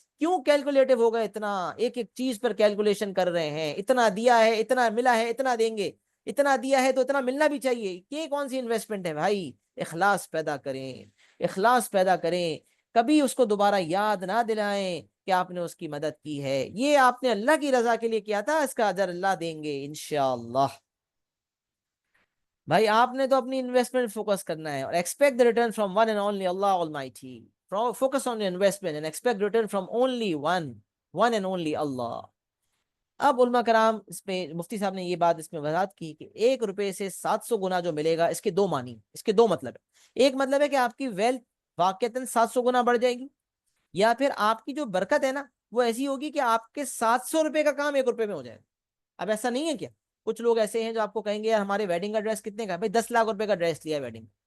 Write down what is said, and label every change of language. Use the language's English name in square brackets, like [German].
[Urdu] کیوں کیلکولیٹو ہو گئے؟ اتنا ایک ایک چیز پر کیلکولیشن کر رہے ہیں، اتنا دیا ہے، اتنا ملا ہے، اتنا دیں گے، اتنا دیا ہے تو اتنا ملنا بھی چاہیے۔ یہ کون سی انویسٹمنٹ ہے بھائی؟ اخلاص پیدا کریں، اخلاص پیدا کریں، کبھی اس کو دوبارہ یاد نہ دلائیں کہ آپ نے اس کی مدد کی ہے، یہ آپ نے اللہ کی رضا کے لیے کیا تھا، اس کا اجر اللہ دیں گے انشاءاللہ۔ بھائی آپ نے تو اپنی انویسٹمنٹ فوکس کرنا ہے، اور expect [English] the return from one and only Allah Almighty. Focus on your investment and expect return from only one and only Allah. [Urdu] اب علماء کرام اس میں مفتی صاحب نے یہ بات اس میں وضاحت کی کہ 1 روپے سے 700 گنا جو ملے گا، اس کے دو معنی، اس کے دو مطلب ہے۔ ایک مطلب ہے کہ آپ کی ویلتھ واقعتاً 700 گنا بڑھ جائے گی، یا پھر آپ کی جو برکت ہے نا وہ ایسی ہوگی کہ آپ کے 700 روپے کا کام 1 روپے میں ہو جائے گا۔ اب ایسا نہیں ہے کیا؟ کچھ لوگ ایسے ہیں جو آپ کو کہیں گے یار ہمارے ویڈنگ کا ڈریس کتنے کا ہے؟ بھائی 10 لاکھ روپے کا ڈریس لیا ہے ویڈنگ،